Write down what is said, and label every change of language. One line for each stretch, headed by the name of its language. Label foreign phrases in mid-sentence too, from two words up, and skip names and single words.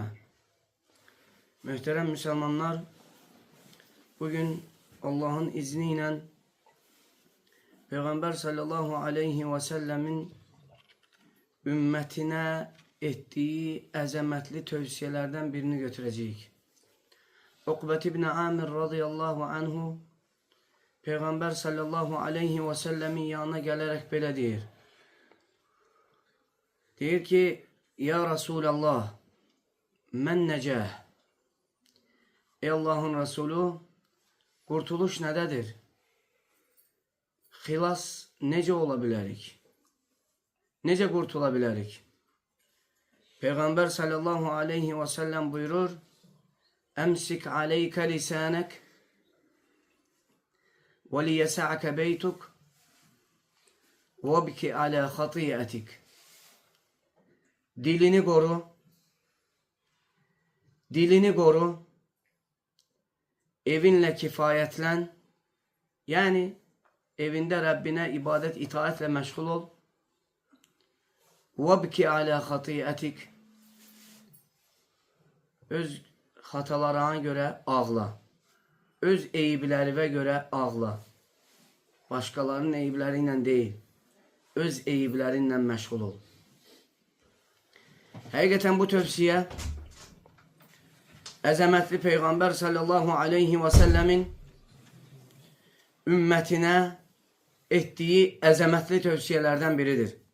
Turkish: Muhterem Müslümanlar, bugün Allah'ın izniyle Peygamber
Arabic: صلى الله عليه وسلم
Turkish: ümmetine ettiği əzəmətli tövsiyelerden birini götürəcəyik. Uqbət ibn Amir
Arabic: رضي الله عنه
Turkish: Peygamber
Arabic: صلى الله عليه وسلم
Turkish: yanına gelerek
Azerbaijani: belə deyir. Deyir ki,
Arabic: يا رسول الله,
Azerbaijani: mən necəh?
Turkish: Ey Allah'ın Resulü, kurtuluş nededir?
Azerbaijani: Xilas necə ola bilərik?
Turkish: Necə kurtulabilirik? Peygamber
Arabic: صلى الله عليه وسلم
Turkish: buyurur,
Arabic: أمسك عليك لسانك وليسعك بيتك وابك على خطيئتك.
Turkish: Dilini koru. Dilini koru. Evinle kifayetlen. Yani evinde Rabbine ibadet itaatle meşgul ol.
Arabic: وَبْكِ عَلَى خَطِيئَتِكَ.
Turkish: Öz hatalarına göre ağla. Öz eyiblerine göre ağla. Başkalarının eyibleriyle değil. Öz eyiblerinle meşgul ol. Hakikaten bu tövsiye əzəmətli Peygamber
Arabic: صلى الله عليه وسلم
Turkish: ümmetine ettiği əzəmətli tövsiyelerden biridir.